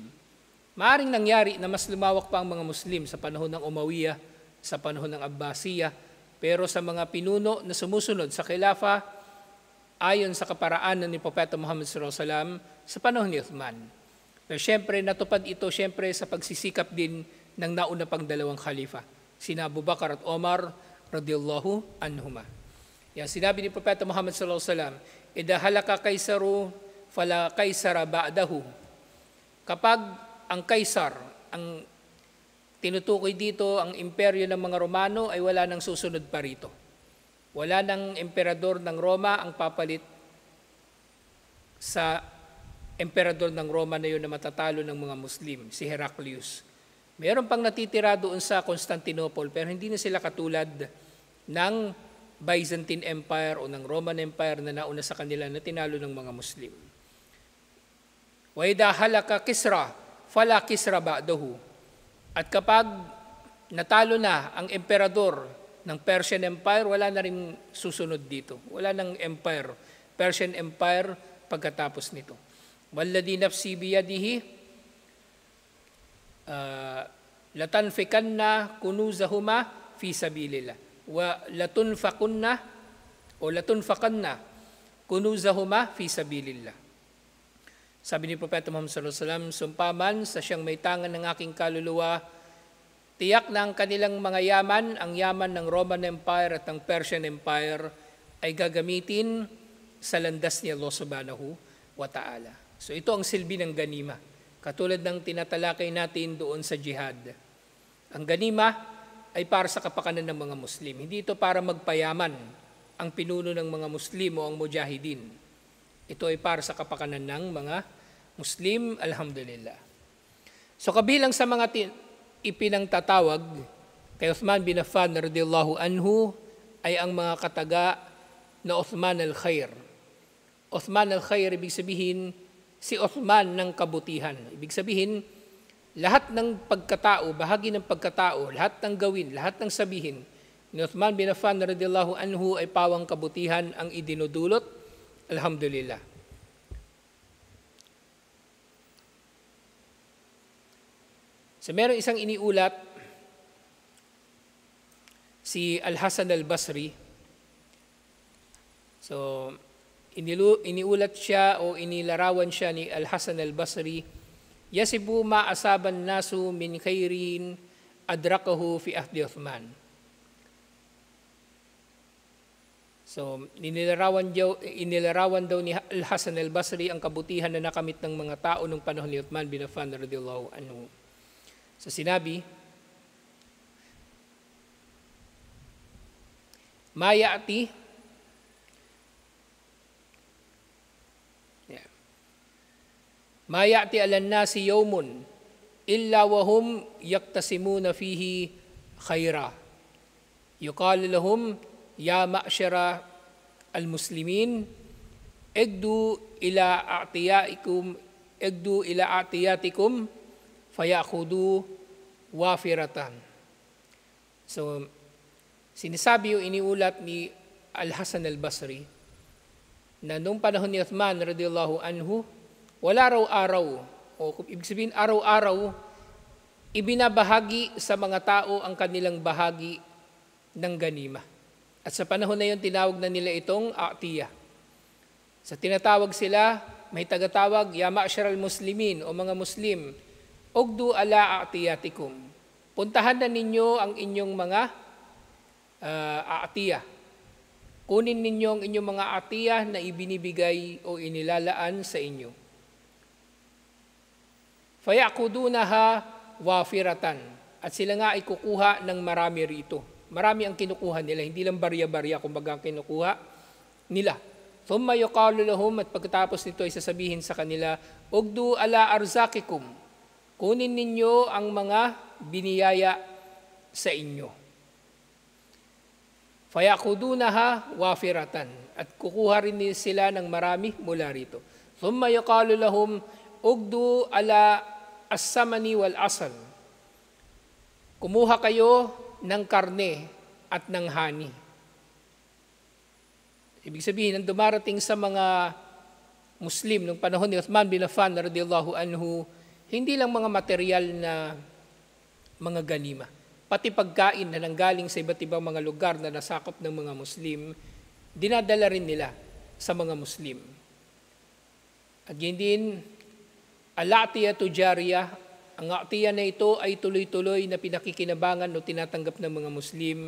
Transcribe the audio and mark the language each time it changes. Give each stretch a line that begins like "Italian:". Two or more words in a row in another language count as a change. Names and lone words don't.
Filipino: Maaring nangyari na mas lumawak pa ang mga Muslim sa panahon ng Umayyah, sa panahon ng Abbasiyah, pero sa mga pinuno na sumusunod sa khilafa, ayon sa kaparaanan ni Propeta Muhammad SAW sa panahon ni Uthman. Pero syempre natupad ito syempre sa pagsisikap din ng nauna pang dalawang khalifa, sina Abu Bakar at Omar
Arabic: رضي الله عنهما.
Filipino: Yan sinabi ni Propeta Muhammad SAW,
Arabic: "إذا هلك قيصر فلا قيصر بعده."
Filipino: Kapag ang kaisar, ang tinutukoy dito, ang imperyo ng mga Romano, ay wala nang susunod pa rito. Wala nang emperador ng Roma ang papalit sa emperador ng Roma na yun na matatalo ng mga Muslim, si Heraclius. Meron pang natitira doon sa Constantinople, pero hindi na sila katulad ng Byzantine Empire o ng Roman Empire na nauna sa kanila na tinalo ng mga Muslim.
Arabic: وإذا هلك كسرى فلا كسرى بعده.
Filipino: At kapag natalo na ang emperador ng Persian Empire, wala na rin susunod dito. Wala nang empire, Persian Empire pagkatapos nito.
Arabic: والذي نفسي بيده لتنفقن كنوزهما في سبيل الله ولتنفقن كنوزهما في سبيل الله.
Filipino: Sabi ni Propeta Muhammad
Arabic: صلى الله عليه وسلم,
Filipino: "Sumpaman sa siyang may tangan ng aking kaluluwa, tiyak na ang kanilang mga yaman, ang yaman ng Roman Empire at ng Persian Empire ay gagamitin sa landas ni Allah
Arabic: سبحانه وتعالى."
Filipino: So ito ang silbi ng ganima. Katulad ng tinatalakay natin doon sa jihad. Ang ganima ay para sa kapakanan ng mga Muslim. Hindi ito para magpayaman ang pinuno ng mga Muslim o ang mujahidin. Ito ay para sa kapakanan ng mga Muslim, alhamdulillah. So kabilang sa mga ipinangtatawag kay Uthman bin Affan
Arabic: رضي الله عنه
Filipino: ay ang mga kataga na Uthman al-Khair. Uthman al-Khair, ibig sabihin, si Uthman ng kabutihan. Ibig sabihin, lahat ng pagkatao, bahagi ng pagkatao, lahat ng gawin, lahat ng sabihin ni Uthman bin Affan
Arabic: رضي الله عنه
Filipino: ay pawang kabutihan ang idinudulot. Alhamdulillah. So meron isang iniulat si Al-Hasan al-Basri. So iniulat siya o inilarawan siya ni Al-Hasan al-Basri,
Arabic: "يصيب ما أصاب الناس من خير أدركه في عهد عثمان."
Filipino: So inilarawan daw ni Al-Hasan al-Basri ang kabutihan na nakamit ng mga tao nung panahon ni Uthman bin Affan
Arabic: رضي الله عنه.
Filipino: So sinabi,
Arabic: "ما يأتي ما يأتي على الناس يوم إلا وهم يقتسمون فيه خيرا. يقال لهم يا معشر المسلمين اغدوا إلى أعطياتكم فيأخذون وافرة."
Filipino: So sinasabi o iniulat ni Al-Hasan al-Basri na nung panahon ni Uthman
Arabic: رضي الله عنه,
Filipino: wala raw araw, o ibig sabihin araw-araw, ibinabahagi sa mga tao ang kanilang bahagi ng ganima. At sa panahon na yun, tinawag na nila itong a'tiyah. Sa tinatawag sila, may tagatawag,
Arabic: يا معشر المسلمين
Filipino: o mga Muslim,
Arabic: اغدوا على أعطياتكم.
Filipino: Puntahan na ninyo ang inyong mga a'tiyah. Kunin ninyo ang inyong mga a'tiyah na ibinibigay o inilalaan sa inyo.
Arabic: فيأخذونها وافرة.
Filipino: At sila nga ay kukuha ng marami rito. Marami ang kinukuha nila, hindi lang barya-barya kumbaga kinukuha nila.
Arabic: ثم يقال لهم,
Filipino: at pagkatapos nito ay sasabihin sa kanila,
Arabic: اغدوا على أرزاقكم.
Filipino: Kunin ninyo ang mga biniyaya sa inyo.
Arabic: فيأخذونها وافرة,
Filipino: at kukuha rin sila ng marami mula rito.
Arabic: ثم يقال لهم اغدوا على السمن والعسل.
Filipino: Kumuha kayo ng karne at ng hani. Ibig sabihin, ang dumarating sa mga Muslim nung panahon ni Uthman bin Affan
Arabic: رضي الله عنه,
Filipino: hindi lang mga material na mga ganima, pati pagkain na nanggaling sa iba't ibang mga lugar na nasakop ng mga Muslim, dinadala rin nila sa mga Muslim. At yun din,
Arabic: العطية جارية,
Filipino: ang a'tiyah na ito ay tuloy-tuloy na pinakikinabangan o tinatanggap ng mga Muslim.